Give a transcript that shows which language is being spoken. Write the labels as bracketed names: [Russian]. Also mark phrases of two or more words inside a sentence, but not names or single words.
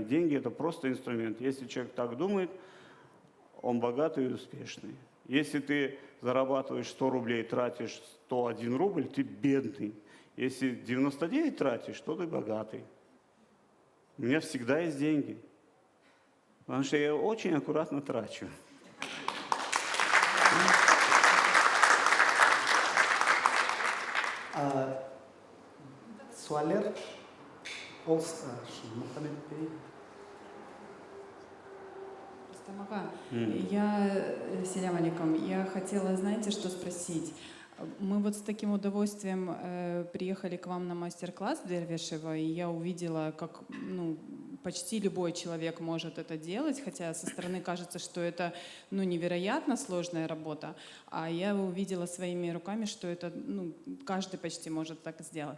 [Russian] Деньги – это просто инструмент. Если человек так думает, он богатый и успешный. Если ты зарабатываешь 100 рублей, тратишь 101 рубль, ты бедный. Если 99 тратишь, то ты богатый. У меня всегда есть деньги. Потому что я очень аккуратно трачу. [Crimean Tatar] Суалер. Мухаммед Бей. Рустам, Селям алейкум, [Russian] я хотела, знаете, что спросить? Мы вот с таким удовольствием приехали к вам на мастер-класс Дервишева, и я увидела, как почти любой человек может это делать, хотя со стороны кажется, что это невероятно сложная работа, а я увидела своими руками, что это каждый почти может так сделать.